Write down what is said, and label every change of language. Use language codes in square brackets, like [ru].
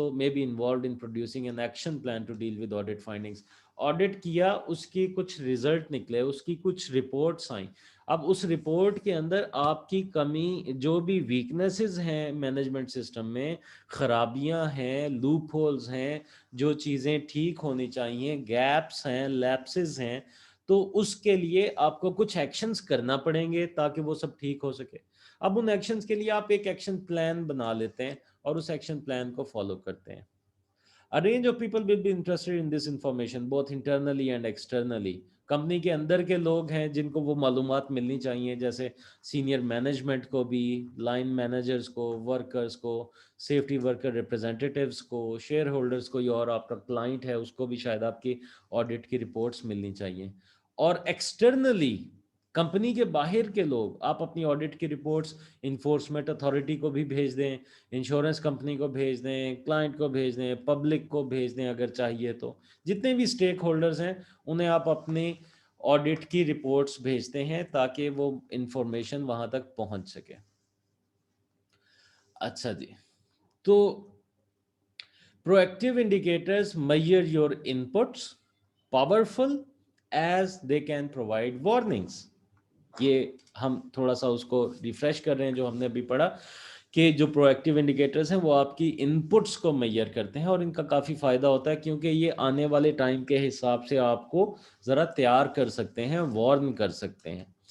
[en] be involved in producing an action plan to deal with audit findings۔ [ur] Audit کیا، اس کی کچھ result نکلے، اس کی کچھ رپورٹس آئیں، اب اس رپورٹ کے اندر آپ کی کمی، جو بھی ویکنیسز ہیں مینجمنٹ سسٹم میں، خرابیاں ہیں، لوپ ہولز ہیں، جو چیزیں ٹھیک ہونی چاہیے، گیپس ہیں، لیپسز ہیں، تو اس کے لیے آپ کو کچھ ایکشنز کرنا پڑیں گے تاکہ وہ سب ٹھیک ہو سکے۔ اب ان ایکشنز کے لیے آپ ایک ایکشن پلان بنا لیتے ہیں اور اس ایکشن پلان کو فالو کرتے ہیں. [en] A range of people will be interested in this information both internally and externally. [ur] Company کے اندر کے لوگ ہیں جن کو وہ معلومات ملنی چاہیے، جیسے سینئر مینجمنٹ کو بھی، لائن مینیجرز کو، ورکرز کو، سیفٹی ورکر ریپرزینٹیٹیوز کو، شیئر ہولڈرز کو، اور آپ کا کلائنٹ ہے اس کو بھی شاید آپ کی آڈٹ کی رپورٹس ملنی چاہیے. اور ایکسٹرنلی کمپنی کے باہر کے لوگ، آپ اپنی آڈٹ کی رپورٹس انفورسمنٹ اتھارٹی کو بھی بھیج دیں، انشورنس کمپنی کو بھیج دیں، کلائنٹ کو بھیج دیں، پبلک کو بھیج دیں اگر چاہیے تو. جتنے بھی اسٹیک ہولڈرز ہیں انہیں آپ اپنی آڈٹ کی رپورٹس بھیجتے ہیں تاکہ وہ انفارمیشن وہاں تک پہنچ سکے. اچھا جی، تو [en] proactive indicators measure your inputs powerful as they can provide warnings. [ur] یہ ہم تھوڑا سا اس کو ریفریش کر رہے ہیں جو ہم نے ابھی پڑھا کہ جو پرو ایکٹیو انڈیکیٹرز ہیں وہ آپ کی ان پٹس کو میئر کرتے ہیں، اور ان کا کافی فائدہ ہوتا ہے کیونکہ یہ آنے والے ٹائم کے حساب سے آپ کو ذرا تیار کر سکتے ہیں، وارن کر سکتے ہیں.